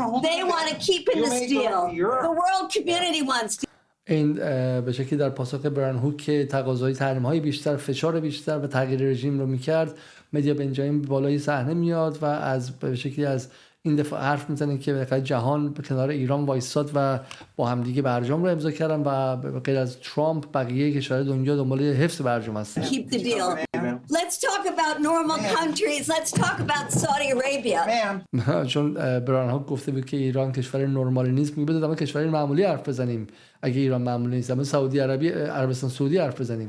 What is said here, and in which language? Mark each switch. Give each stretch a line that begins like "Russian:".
English: They want to keep in this deal. The world community wants to.
Persian: این به شکلی در پاسخ برایان هوک که تقاضای تحریم‌های بیشتر، فشار بیشتر و تغییر رژیم رو می‌کرد، میدیا بنجامین بالای صحنه میاد و به شکلی از این دفعه حرف میزنه که بالاخره جهان به کنار ایران وایساد و با همدیگه برجام رو امضا کردن و غیر از ترامپ بقیه کشورهای دنیا دنبال حفظ برجام هستن.
English: Keep the deal. Let's talk about normal countries. Let's talk about Saudi Arabia.
Persian: چون برایان ها گفته بود که ایران کشور نرمالی نیست، میگه اما کشور معمولی حرف بزنیم. اگه ایران معمولی نیست، اما سعودی عربستان سعودی حرف بزنیم.